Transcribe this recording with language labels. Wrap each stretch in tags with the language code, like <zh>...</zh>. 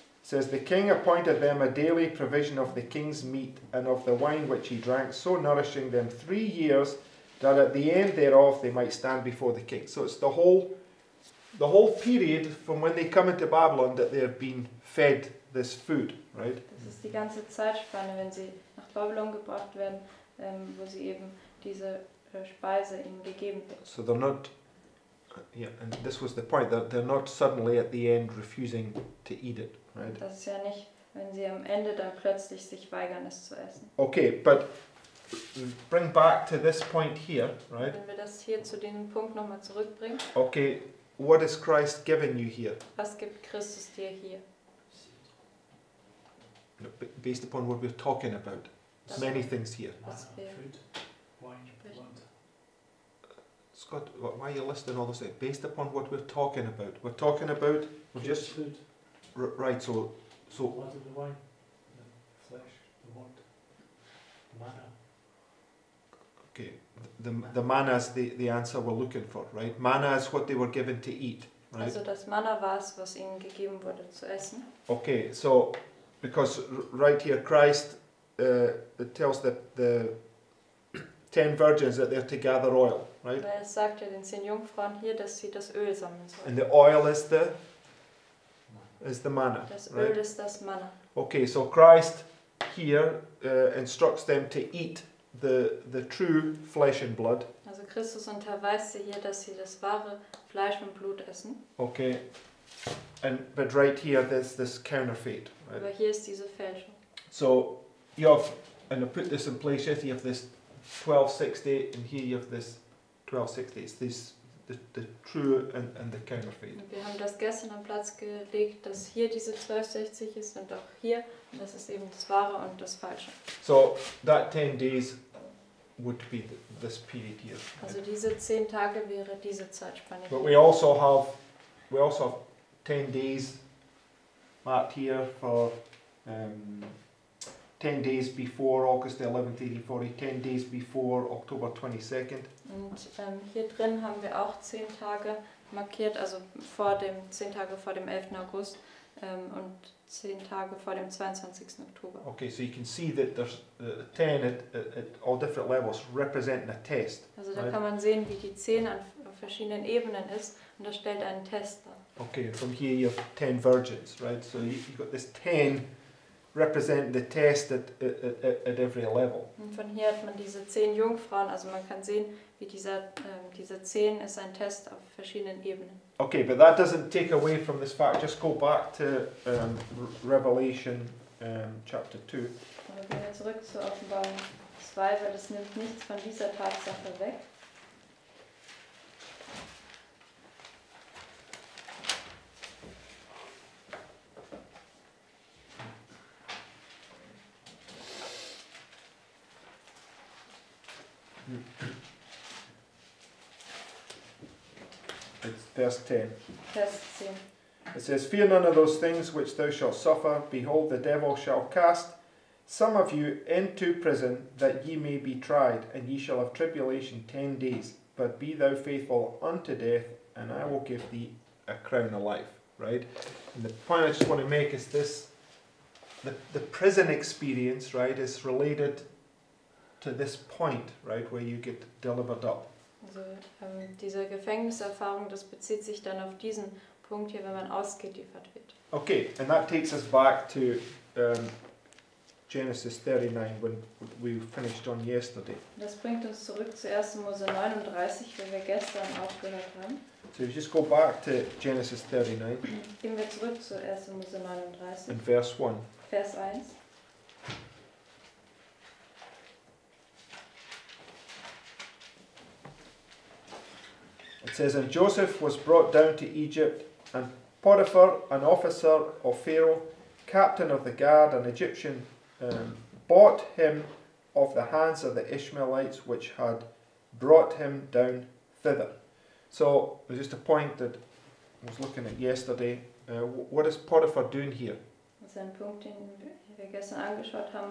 <en>Says, "The king appointed them a daily provision of the king's meat and of the wine which he drank, so nourishing them 3 years, that at the end thereof they might stand before the king." So it's the whole period from when they come into Babylon that they have been fed this food, right?</en> <de>Das ist die ganze Zeitspanne, wenn sie nach Babylon gebracht werden, wo sie eben diese Speise ihnen gegeben wird.</de> <en>So they're not Yeah, and this was the point, that they're not suddenly at the end refusing to eat it, right?</en> <de>Das ist ja nicht, wenn sie am Ende dann plötzlich sich weigern, es zu essen.</de> <en>Okay, but bring back to this point here, right?</en> <de>Wenn wir das hier zu diesem Punkt nochmal zurückbringen,</de> <en>Okay, what is Christ giving you here?</en> <de>was gibt Christus dir hier?</de> <en>Based upon what we're talking about. There's many things here.</en> <de>Was wir</de> <en>Food, wine, blood. Scott, why are you listing all those things? Based upon what we're talking about. We're talking about, we're just, food, right, so, blood of the wine, the flesh, the word, manna. okay, the manna is the answer we're looking for, right? Manna is what they were given to eat, right?</en> <de>Also das Manna war es, was ihnen gegeben wurde zu essen.</de> <en>Okay, so, because right here Christ it tells the 10 virgins that they're to gather oil, right?</en> <de>Weil es sagt ja den 10 Jungfrauen hier, dass sie das Öl sammeln</de> <en>And the oil is the manna,</en> <de>Das Öl</de> <en>right?</en> <de>ist das Manna.</de> <en>Okay, so Christ here instructs them to eat the true flesh and blood.</en> <de>Also Christus unterweist sie hier, dass sie das wahre Fleisch und Blut essen.</de> <en>Okay, but right here there's this counterfeit,</en> <de>Aber</de> <en>right?</en> <de>hier ist diese Fälschung.</de> <en>So you have, and I put this in place, yes, you have this 1260, and here you have this 1260. It's this the true and the counterfeit.</en> <de>Und wir haben das gestern am Platz gelegt, dass hier diese 1260 ist und auch hier. Und das ist eben das Wahre und das Falsche.</de> <en>So that 10 days would be this period here.</en> <de>Also diese 10 Tage wäre diese Zeitspanne</de> <en>But</en> <de>hier.</de> <en>we also have 10 days marked here for 10 days before August 11th, 1840, 10 days before October 22nd.</en> <de>Und hier drin haben wir auch 10 Tage markiert, also vor dem 10 Tage vor dem 11. August und 10 Tage vor dem 22. Oktober.</de> <en>Okay, so you can see that there's 10 at all different levels representing a test.</en> <de>Also da</de> <en>Right.</en> <de>kann man sehen, wie die 10 auf verschiedenen Ebenen ist und das stellt einen Test dar.</de> <en>Okay, and from here you have 10 virgins, right? So you've got this 10 representing the test at every level.</en> <de>Und von hier hat man diese 10 Jungfrauen, also man kann sehen, wie diese 10 ist ein Test auf verschiedenen Ebenen.</de> <en>Okay, but that doesn't take away from this fact. Just go back to Revelation chapter 2.</en> <de>Aber gehen wir zurück zur Offenbarung 2, weil das nimmt nichts von dieser Tatsache weg.</de> <en>It's verse 10.</en> <de>Vers 10.</de> <en>It says, "Fear none of those things which thou shalt suffer. Behold, the devil shall cast some of you into prison, that ye may be tried, and ye shall have tribulation 10 days. But be thou faithful unto death, and I will give thee a crown of life." Right? And the point I just want to make is this: the prison experience, right, is related to this point, right, where you get delivered up.</en> <de>Also diese Gefängniserfahrung, das bezieht sich dann auf diesen Punkt hier, wenn man ausgeliefert wird.</de> <en>Okay, and that takes us back to Genesis 39 when we finished on yesterday.</en> <de>Das bringt uns zurück zu 1. Mose 39, wo wir gestern aufgehört haben.</de> <en>So if you just go back to Genesis 39</en> <de>Gehen wir zurück zu 1. Mose 39,</de> <en>and verse 1.</en> <de>Vers 1.</de> <en>It says, "And Joseph was brought down to Egypt, and Potiphar, an officer of Pharaoh, captain of the guard, an Egyptian, bought him of the hands of the Ishmaelites, which had brought him down thither." So there's just a point that I was looking at yesterday. What is Potiphar doing here?</en> <de>Das ist ein Punkt, den wir gestern angeschaut haben.</de>